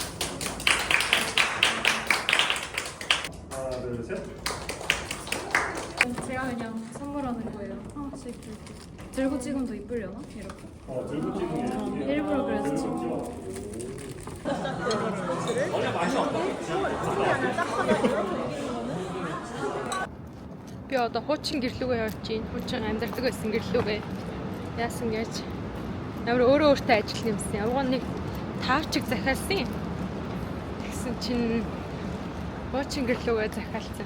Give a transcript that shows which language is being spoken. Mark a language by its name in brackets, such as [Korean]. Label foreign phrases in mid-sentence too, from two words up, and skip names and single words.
[Korean] 하나 둘 셋. 제가 그냥 선물하는 거예요. 하나씩 들고 찍으면 더 이쁘려나? 이렇게. 들고 찍는 게 일부러 그래서 지금. [Mongolian] Би одоо хуучин гэрлүүгээ явж чинь хуучин амьдардаг байсан гэрлүүгээ яасан гэж ямар өөртөө ажил нэмсэн. Явган нэг таавчиг захиалсан. Тэгсэн чинь хуучин гэрлүүгээ захиалсан.